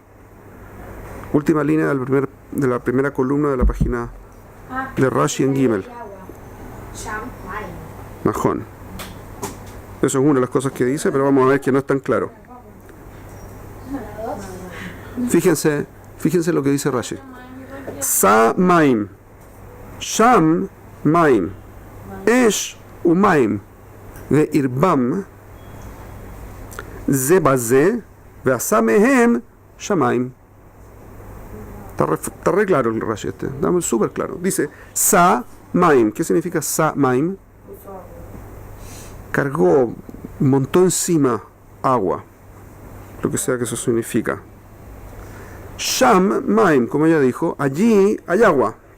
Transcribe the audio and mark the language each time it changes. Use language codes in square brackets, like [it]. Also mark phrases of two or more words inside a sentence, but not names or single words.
[es] Última línea de la primera columna de la página de Rashi en Gimel. Najón. Eso es una de las cosas que dice, pero vamos a ver que no es tan claro. Fíjense lo que dice Rashi. [he] שא מים, שם מים, אש ומים, ועירבם, זה בזה, ועשאם, שמים. [es] Está re claro el Rashi este, está súper claro. Dice [he] שא מים. [es] ¿Qué significa [he] שא מים? [es] Cargó, montó encima agua, lo que sea que eso significa. [he] שם מים, [es] como ella dijo, allí hay agua.